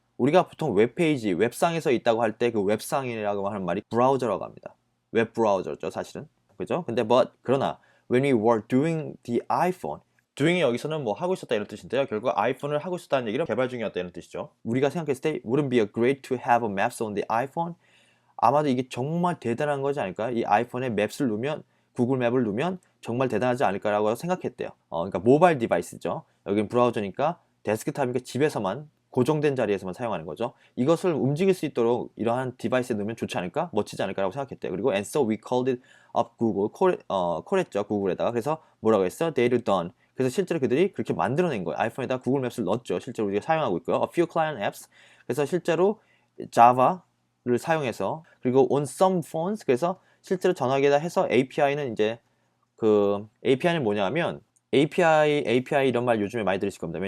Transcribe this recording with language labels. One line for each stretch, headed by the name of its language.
Korean: 우리가 보통 웹페이지, 웹상에서 있다고 할 때 그 웹상이라고 하는 말이 브라우저라고 합니다. 웹 브라우저죠, 사실은. 그죠? 근데 그러나
English: when we were doing the iPhone,
Korean: doing이 여기서는 하고 있었다 이런 뜻인데요. 결국 아이폰을 하고 있었다는 얘기는 개발 중이었다 이런 뜻이죠. 우리가 생각했을 때
English: wouldn't be great to have a maps on the iPhone?
Korean: 아마도 이게 정말 대단한 거지 않을까요? 이 아이폰에 맵스를 놓으면, 구글 맵을 놓으면 정말 대단하지 않을까라고 생각했대요. 그러니까 모바일 디바이스죠. 여기는 브라우저니까 데스크탑이니까 집에서만 고정된 자리에서만 사용하는 거죠. 이것을 움직일 수 있도록 이러한 디바이스에 넣으면 좋지 않을까? 멋지지 않을까라고 생각했대요.
English: 그리고 and so we called it up Google.
Korean: 콜했죠. 구글에다가. 그래서 뭐라고 했어?
English: They'd done.
Korean: 그래서 실제로 그들이 그렇게 만들어낸 거예요. 아이폰에다가 구글 맵스를 넣었죠. 실제로 우리가 사용하고 있고요.
English: A few client apps.
Korean: 그래서 실제로 자바를 사용해서, 그리고
English: on some phones.
Korean: 그래서 실제로 전화기에다 해서 API는 이제 API는 뭐냐면 API 이런 말 요즘에 많이 들으실 겁니다.